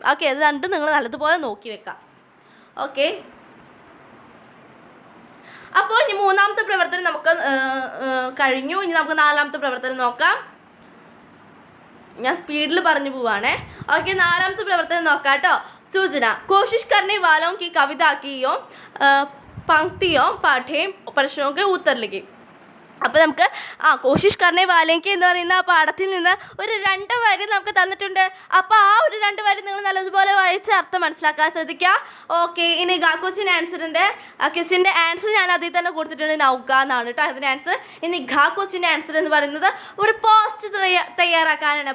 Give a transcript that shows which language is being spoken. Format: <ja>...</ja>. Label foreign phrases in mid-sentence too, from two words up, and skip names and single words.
<ml>ഓക്കെ, അത് രണ്ടും നിങ്ങൾ നല്ലതുപോലെ നോക്കി വെക്കാം. ഓക്കെ, അപ്പോൾ ഇനി മൂന്നാമത്തെ പ്രവർത്തനം നമുക്ക് കഴിഞ്ഞു. ഇനി നമുക്ക് നാലാമത്തെ പ്രവർത്തനം നോക്കാം. ഞാൻ സ്പീഡിൽ പറഞ്ഞു പോവാണേ. ഓക്കെ, നാലാമത്തെ പ്രവർത്തനം നോക്കാം കേട്ടോ.</ml> <hi>सूचना कोशिश करने वालों की कविता की पंक्तियों पाठें प्रश्नों के उत्तर लिखे.</hi> <ml>അപ്പോൾ നമുക്ക് കോശിഷ് കർണേ വാലേങ്കി എന്ന് പറയുന്ന ആ പാഠത്തിൽ നിന്ന് ഒരു 2 വരി നമുക്ക് തന്നിട്ടുണ്ട്. അപ്പോൾ ആ ഒരു 2 വരി നിങ്ങൾ നല്ലതുപോലെ വായിച്ച് അർത്ഥം മനസ്സിലാക്കാൻ ശ്രദ്ധിക്കുക. ഓക്കെ, ഇനി ക്വസ്റ്റ്യൻ ആൻസറിൻ്റെ ക്വസ്റ്റ്യൻ്റെ ആൻസർ ഞാൻ അതിൽ തന്നെ കൊടുത്തിട്ടുണ്ട്, നൗക എന്നാണ് കേട്ടോ അതിൻ്റെ ആൻസർ. ഇനി ക്വസ്റ്റ്യൻ്റെ ആൻസർ എന്ന് പറയുന്നത് ഒരു പോസ്റ്റ് തയ്യാറാക്കാനാണ്.</ml>